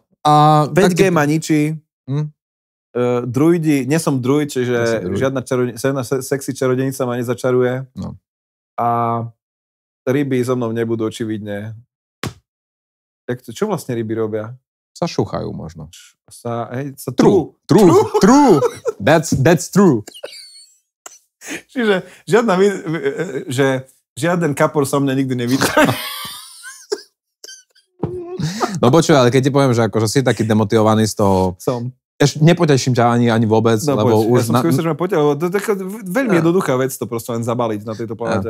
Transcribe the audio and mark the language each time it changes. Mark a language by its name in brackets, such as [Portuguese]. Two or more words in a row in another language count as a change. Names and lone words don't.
[Slovak] 5G ma ničí. Druidi, nie som druid, čiže žiadna sexy čarodenica ma nezačaruje. No. A ryby so mnou nebudú očividne. Čo vlastne ryby robia? Sa šuchajú možno. [English] True. That's true. [Slovak] Čiže žiaden kapor sa mňa nikdy nevytrie. No počuj, ale keď ti poviem, že akože si taký demotivovaný z toho... Som. Nepoteším ťa ani vôbec, no, lebo už... Ja som skôr, že ma potešil, lebo to je taká veľmi jednoduchá vec to proste len zabaliť na tejto planete.